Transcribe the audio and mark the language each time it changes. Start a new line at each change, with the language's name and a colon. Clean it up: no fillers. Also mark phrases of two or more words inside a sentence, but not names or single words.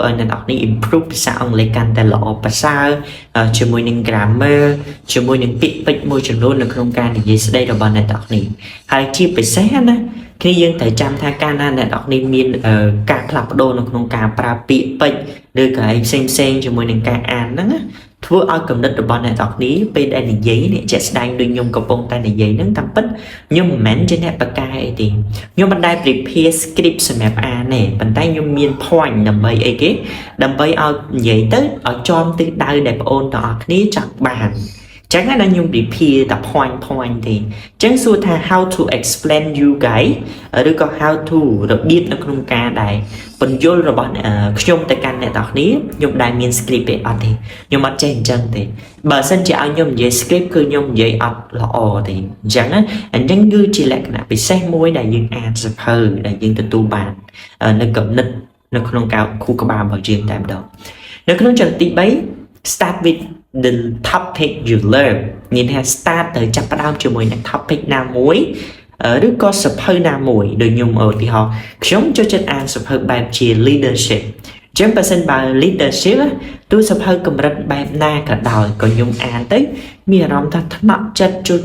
Khmer: ឲ្យអ្នកនរគ្នា improve ភាសាអង់គ្លេសកាន់តែល្អប្រសើរជាមួយនឹង grammar ជាមួយនឹងពាក្យពេចន៍មួយចំនួននៅក្នុងការនិយាយស្ដីរបស់អ្នកនរគ្នាហើយជាពិសេសណាគ្នាយើងត្រូវចាំថាកាលណាអ្នកនរគ្នាមានការផ្លាស់ប្ដូរនៅក្នុងការប្រើពាក្យពេចន៍ឬក៏ឯផ្សេងជាមួយនឹងការអានហ្នឹងធ្វើឲ្យគំនិតរបស់អ្នកនរគ្នាពេលដែលនិយាយនេះជាក់ស្ដែងដូចខ្ញុំកំពុងតែនិយាយហ្នឹងតាមពិតខ្ញុំមិនមែនជាអ្នកបកកែអីទេខ្ញុំមិនដែល
English: prepare script
Khmer: សម្រាប់អា នទេប៉ុន្តែខ្ញុំមាន point ដើម្បីអីគេដើម្បីឲ្យនិយាយទៅឲ្យចំទិសដៅដែលបងប្អូនទាំងអស់គ្នាចង់ បានចឹងណាខ្ញុំ prepare តែ point ទេចឹងសួរថា
English: how to explain you guys
Khmer: ឬក៏
English: how to
Khmer: របៀបនៅក្នុងការដែលបញ្យល់របស់ខ្ញុំទៅកាន់អ្នកនរគ្នាខ្ញុំដែលមាន script ទេអត់ទេខ្ញុំអត់ចេះអញ្ចឹងទេបើសិនជាឲ្យខ្ញុំនិយាយ script គឺខ្ញុំនិយាយអត់ល្អទេអញ្ចឹងណាអញ្ចឹងគឺជាលក្ខណៈពិសេសមួយដែលយើងអានសៀវភៅដែលយើងទទួលបាន នៅគំនិតនៅក្នុងការខួរក្បាលរបស់យើងតែម្ដងនៅក្នុងចំណុចទី3
English: start with the topic you learn
Khmer: មានថា start ទៅចាប់ផ្ដើមជាមួយនឹង topic ណាមួយឬក៏សៀវភៅណាមួយដូចខ្ញុំឧទាហរណ៍ខ្ញុំចូលចិត្តអានសៀវភៅបែបជា leadership ចឹងបើសិនបើ leadership ទោះសៀវភៅកម្រិតបែបណាក៏ដោយក៏ខ្ញុំអានទៅមានអារម្មណ៍ថាថ្នាក់ចិត្តចូល